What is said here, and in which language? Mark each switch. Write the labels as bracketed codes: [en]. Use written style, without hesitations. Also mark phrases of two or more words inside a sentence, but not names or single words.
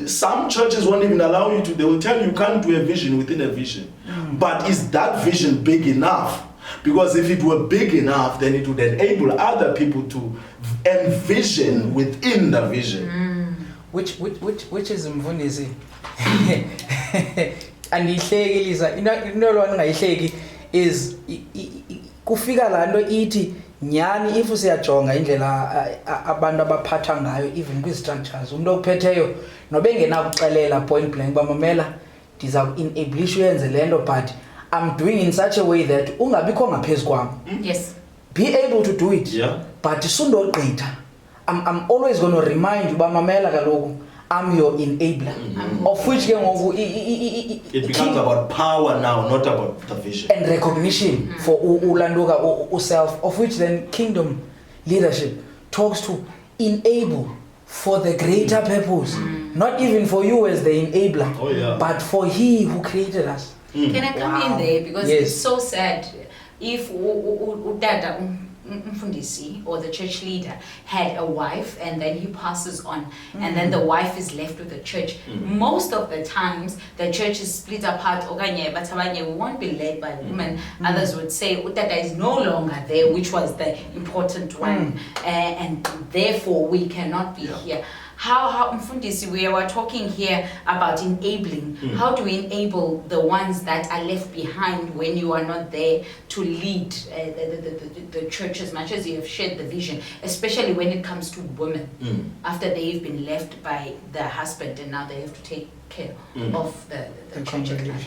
[en] Some churches won't even allow you to, they will tell you can't do a vision within a vision. But is that vision big enough? Because if it were big enough, then it would enable other people to envision within the vision. Which is Mvundisi. [xh] Andiyihleki Lisa, into lo engayihleki is kufika la nto ithi nyani if siyajonga indlela abantu abaphatha ngayo even kwi-structures, umuntu ophetheyo nobe engenakuxelela [en] point blank [xh] bamamela ndiza ku-enablisha uyenze le nto, [en] but I'm doing in such a way that [xh] ungabikho ngaphezu kwam. [en] Yes. Be able to do it. Yeah. [xh] But sundogqitha. [en] I'm always going to remind you [xh] bamamela kaloku [en] I'm your enabler. Of which it becomes about power now, not about the vision. And recognition for ulanduka self, of which then kingdom leadership talks to enable for the greater purpose. Not even for you as the enabler, but for he who created us. Can I come in there? Because Yes. it's so sad. If Udada Mfundisi or the church leader had a wife and then he passes on and then the wife is left with the church, most of the times the church is split apart. Okanye but abanye won't be led by women. Others would say Udada is no longer there, which was the important one, and therefore we cannot be here. How Mfundisi, we were talking here about enabling. How do we enable the ones that are left behind when you are not there to lead the church as much as you have shared the vision, especially when it comes to women, after they've been left by their husband and now they have to take care of the church at large.